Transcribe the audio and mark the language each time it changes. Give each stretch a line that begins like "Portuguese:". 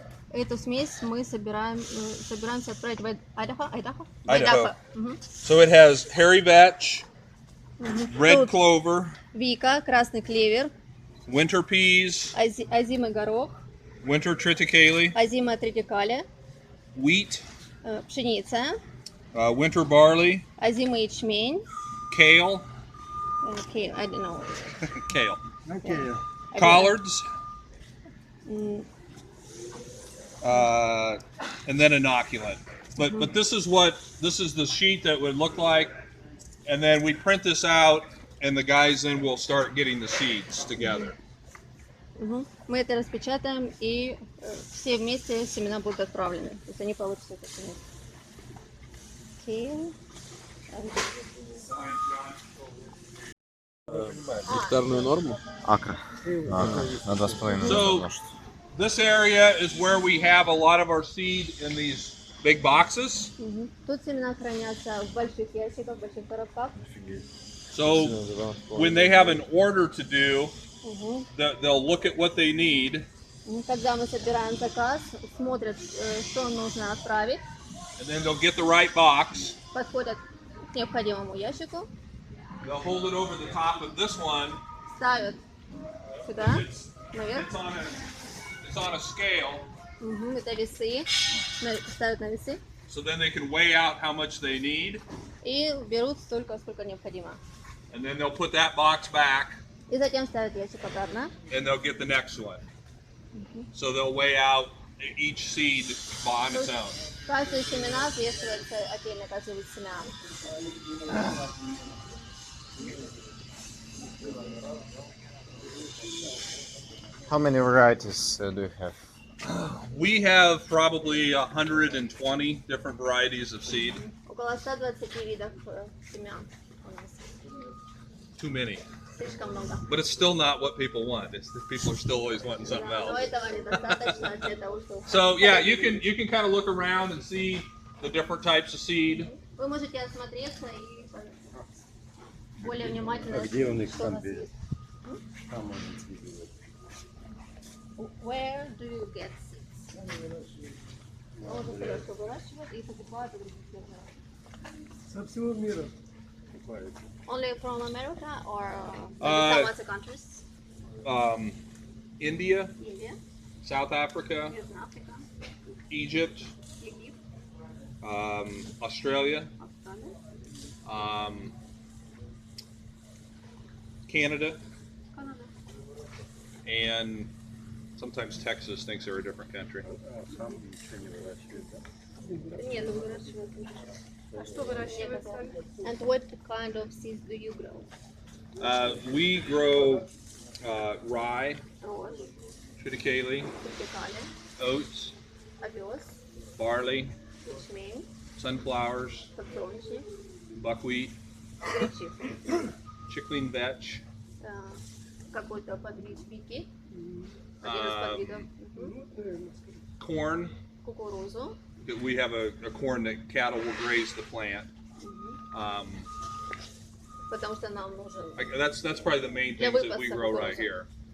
Russian: Эту смесь мы собираемся отправить в Айдахо.
English: Idaho. Мгм. So it has hairy vetch, red
Russian: Тут
English: clover,
Russian: Вика, красный клевер,
English: winter peas,
Russian: озимый горох,
English: winter triticale,
Russian: озимая тритикалия,
English: wheat,
Russian: пшеница,
English: winter barley,
Russian: озимый ячмень,
English: kale, okay, I don't know. kale,
Russian: Окей.
English: collards, М, and then inoculant. But this is the sheet that would look like, and then we print this out, and the guys then will start getting the seeds together. мгм.
Russian: Мы это распечатаем, и все вместе семена будут отправлены. То есть они получат эту смесь. Окей. Гектарную норму? Акра. На 2,5
English: So-
Russian: умножить.
English: this area is where we have a lot of our seed in these big boxes.
Russian: Тут семена хранятся в больших ящиках, в больших коробках.
English: So when they have an order to do, they'll look at what they need.
Russian: Когда мы собираем заказ, смотрят, что нужно отправить.
English: And then they'll get the right box.
Russian: Подходят к необходимому ящику.
English: They'll hold it over the top of this one.
Russian: Ставят сюда,
English: It's
Russian: наверх.
English: on a scale.
Russian: Это весы. Ставят на весы.
English: So then they can weigh out how much they need.
Russian: И берут столько, сколько необходимо.
English: And then they'll put that box back.
Russian: И затем ставят ящик обратно.
English: And they'll get the next one. So they'll weigh out each seed on its own.
Russian: Каждая семена взвешивается отдельно, каждый вид семян.
English: How many varieties do you have? We have probably 120 different varieties of seed.
Russian: Около 120 видов семян у нас.
English: Too many.
Russian: Слишком много.
English: But it's still not what people want. People are still always wanting something
Russian: Но
English: else.
Russian: этого недостаточно для того, чтобы...
English: So yeah, you can kind of look around and see the different types of seed.
Russian: Вы можете осмотреться и более внимательно, Где он их что у там нас берет? есть. Там он их берет.
English: Where do you get seeds?
Russian: Он говорит, что выращивают и покупают у других фермеров. Со всего мира покупают.
English: Only from America or Uh, some other countries? India, India, South Africa,
Russian: Южная Африка,
English: Egypt,
Russian: Египет,
English: Australia,
Russian: Австралия,
English: Canada,
Russian: Канада.
English: and sometimes Texas thinks they're a different country.
Russian: А сам ничего не выращивает, да? Нет, выращивают. А что выращивают сами?
English: And what kind of seeds do you grow? We grow rye,
Russian: Рожь,
English: triticale,
Russian: вертикали,
English: oats,
Russian: овес,
English: barley,
Russian: ячмень,
English: sunflowers,
Russian: подсолнечник,
English: buckwheat,
Russian: гречиха,
English: chickweed vetch,
Russian: какой-то подвид бики, один из подвидов,
English: corn.
Russian: кукурузу.
English: We have a corn that cattle will graze the plant.
Russian: Потому что нам нужен.
English: That's probably the main things that we grow right here.